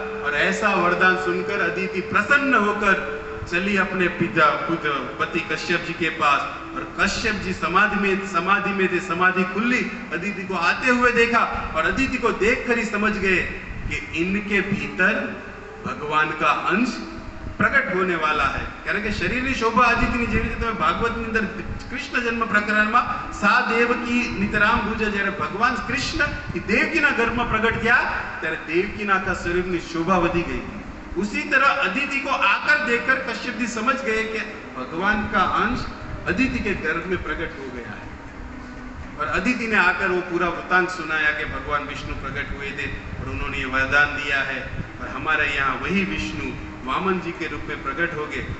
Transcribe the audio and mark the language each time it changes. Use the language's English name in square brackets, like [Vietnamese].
[Hindi] और ऐसा वरदान सुनकर अदिति प्रसन्न होकर चली अपने पिता पति कश्यप जी के पास, और कश्यप जी समाधि में थे, समाधि खुली, अदिति को आते हुए देखा और अदिति को देखकर ही समझ गए कि इनके भीतर भगवान का अंश प्रकट होने वाला है। [Gujarati] कारण કે શરીરની શોભા અદિતિની જેવી રીતે તમે ભાગવતની અંદર કૃષ્ણ જન્મ પ્રકરણમાં સા દેવકી નિતરામ પૂજા, જ્યારે ભગવાન કૃષ્ણ એ દેવકીના ગર્ભમાં પ્રગટ થયા ત્યારે દેવકીના આખા શરીરની શોભા વધી ગઈ। [Hindi] उसी तरह अदिति को आकर देखकर कश्यप जी समझ गए कि भगवान का अंश अदिति के गर्भ में प्रकट हो गया है। और अदिति ने आकर वो पूरा वृतांत सुनाया कि भगवान विष्णु प्रकट हुए थे और उन्होंने ये वरदान दिया है और हमारे यहाँ वही विष्णु वामन जी के रूप में प्रकट हो गए।